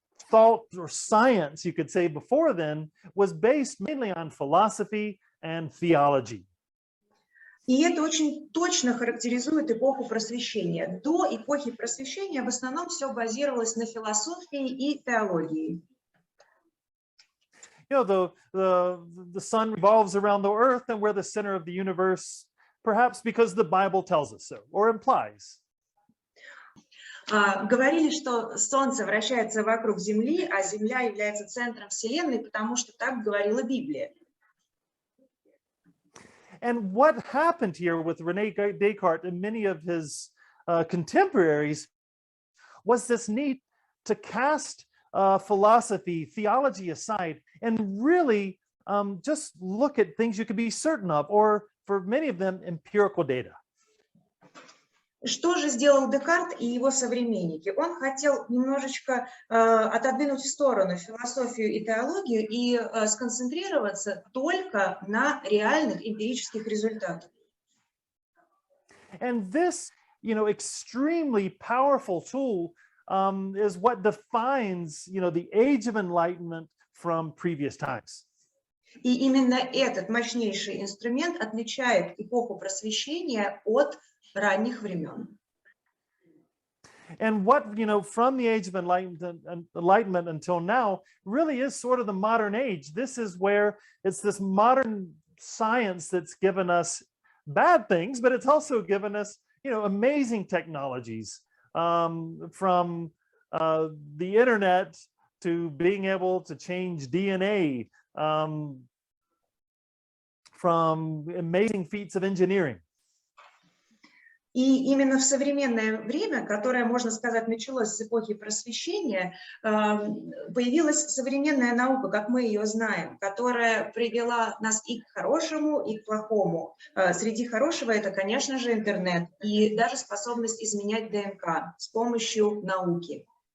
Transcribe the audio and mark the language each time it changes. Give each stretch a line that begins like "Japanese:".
English: Thought or science, you could say, before then was based mainly on philosophy and theology.
Russian: И это очень точно характеризует эпоху Просвещения. До эпохи Просвещения в основном все базировалось на философии и теологии.
English: The sun revolves around the earth and we're the center of the universe, perhaps because the Bible tells us so, or implies.
Russian: Говорили, что Солнце вращается вокруг Земли, а Земля является центром Вселенной, потому что так говорила Библия.
English: And what happened here with René Descartes and many of his contemporaries was this need to cast philosophy, theology aside, and really just look at things you could be certain of, or for many of them, empirical data.
Russian: Что же сделал Декарт и его современники? Он хотел немножечко отодвинуть в сторону философию и теологию и сконцентрироваться только на реальных эмпирических результатах.
English: And this, extremely powerful tool is what defines, the age of enlightenment from previous times.
Russian: И именно этот мощнейший инструмент отличает эпоху Просвещения от ранних времен.
English: And what, from the age of enlightenment until now really is sort of the modern age. This is where it's this modern science that's given us bad things, but it's also given us, amazing technologies, from the internet to being able to change DNA, from amazing feats of engineering.
Russian: И именно в современное время, которое, можно сказать, началось с эпохи Просвещения, появилась современная наука, как мы ее знаем, которая привела нас и к хорошему, и к плохому. Среди хорошего это, конечно же, интернет и даже способность изменять ДНК с помощью науки.